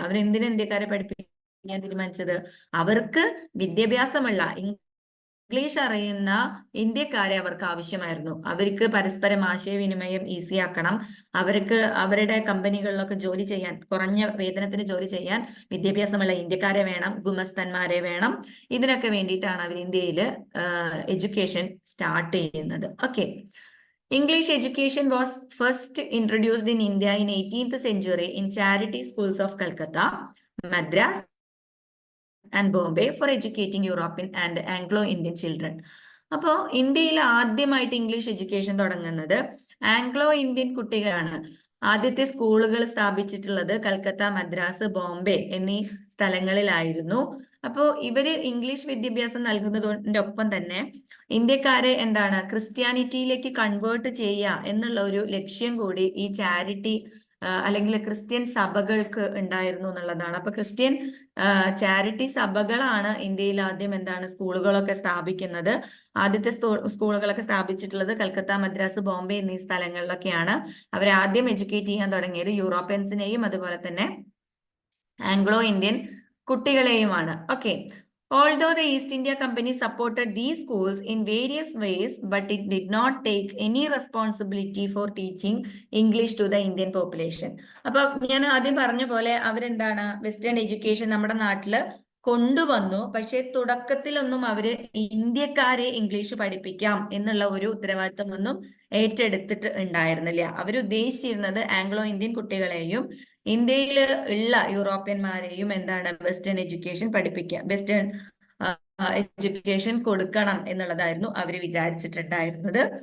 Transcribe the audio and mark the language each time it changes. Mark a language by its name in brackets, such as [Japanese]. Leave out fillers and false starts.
[Malayalam] അവർ എന്തിനാ ഇന്ത്യക്കാരെ പഠിപ്പിക്കാൻ തീരുമാനിച്ചത്? അവർക്ക് വിദ്യാഭ്യാസമുള്ള, ഇംഗ്ലീഷ് അറിയുന്ന ഇന്ത്യക്കാരെ അവർക്ക് ആവശ്യമായിരുന്നു. അവർക്ക് പരസ്പരം ആശയവിനിമയം ഈസി ആക്കണം. അവർക്ക് അവരുടെ കമ്പനികളിലൊക്കെ ജോലി ചെയ്യാൻ, കുറഞ്ഞ വേതനത്തിന് ജോലി ചെയ്യാൻ വിദ്യാഭ്യാസമുള്ള ഇന്ത്യക്കാരെ വേണം, ഗുമസ്തന്മാരെ വേണം. ഇതിനൊക്കെ വേണ്ടിയിട്ടാണ് അവർ ഇന്ത്യയിൽ എഡ്യൂക്കേഷൻ സ്റ്റാർട്ട് ചെയ്യുന്നത്. [English] Okay, English education was first introduced in India in 18th century in charity schools of Calcutta, Madras and Bombay for educating European and Anglo-Indian children. [Malayalam] അപ്പോൾ ഇന്ത്യയിൽ ആദ്യമായിട്ട് ഇംഗ്ലീഷ് എഡ്യൂക്കേഷൻ തുടങ്ങുന്നത് ആംഗ്ലോ ഇന്ത്യൻ കുട്ടികളാണ്. ആദ്യത്തെ സ്കൂളുകൾ സ്ഥാപിച്ചിട്ടുള്ളത് കൽക്കത്ത, മദ്രാസ്, ബോംബെ എന്നീ സ്ഥലങ്ങളിലായിരുന്നു. അപ്പോൾ ഇവര് ഇംഗ്ലീഷ് വിദ്യാഭ്യാസം നൽകുന്നതിന്റെ ഒപ്പം തന്നെ ഇന്ത്യക്കാരെ എന്താണ് ക്രിസ്ത്യാനിറ്റിയിലേക്ക് കൺവേർട്ട് ചെയ്യുക എന്നുള്ള ഒരു ലക്ഷ്യം കൂടി ഈ ചാരിറ്റി അല്ലെങ്കിൽ ക്രിസ്ത്യൻ സഭകൾക്ക് ഉണ്ടായിരുന്നു എന്നുള്ളതാണ്. അപ്പൊ ക്രിസ്ത്യൻ ചാരിറ്റി സഭകളാണ് ഇന്ത്യയിൽ ആദ്യം എന്താണ് സ്കൂളുകളൊക്കെ സ്ഥാപിക്കുന്നത്. ആദ്യത്തെ സ്കൂളുകളൊക്കെ സ്ഥാപിച്ചിട്ടുള്ളത് കൽക്കത്ത, മദ്രാസ്, ബോംബെ എന്നീ സ്ഥലങ്ങളിലൊക്കെയാണ്. അവർ ആദ്യം എഡ്യൂക്കേറ്റ് ചെയ്യാൻ തുടങ്ങിയത് യൂറോപ്യൻസിനെയും അതുപോലെ തന്നെ Anglo Indian കുട്ടികളെയുമാണ്. Okay. [English] Although the East India Company supported these schools in various ways, but it did not take any responsibility for teaching English to the Indian population. [Malayalam] അപ്പൊ ഞാൻ ആദ്യം പറഞ്ഞ പോലെ അവരെന്താണ് വെസ്റ്റേൺ എഡ്യൂക്കേഷൻ നമ്മുടെ നാട്ടില് കൊണ്ടുവന്നു. പക്ഷെ തുടക്കത്തിലൊന്നും അവര് ഇന്ത്യക്കാരെ ഇംഗ്ലീഷ് പഠിപ്പിക്കാം എന്നുള്ള ഒരു ഉത്തരവാദിത്തമൊന്നും ഏറ്റെടുത്തിട്ട് ഉണ്ടായിരുന്നില്ല. അവരുദ്ദേശിച്ചിരുന്നത് ആംഗ്ലോ ഇന്ത്യൻ കുട്ടികളെയും ഇന്ത്യയിൽ ഉള്ള യൂറോപ്യന്മാരെയും എന്താണ് വെസ്റ്റേൺ എഡ്യൂക്കേഷൻ പഠിപ്പിക്കുക, വെസ്റ്റേൺ എഡ്യൂക്കേഷൻ കൊടുക്കണം എന്നുള്ളതായിരുന്നു അവർ വിചാരിച്ചിട്ടുണ്ടായിരുന്നത്.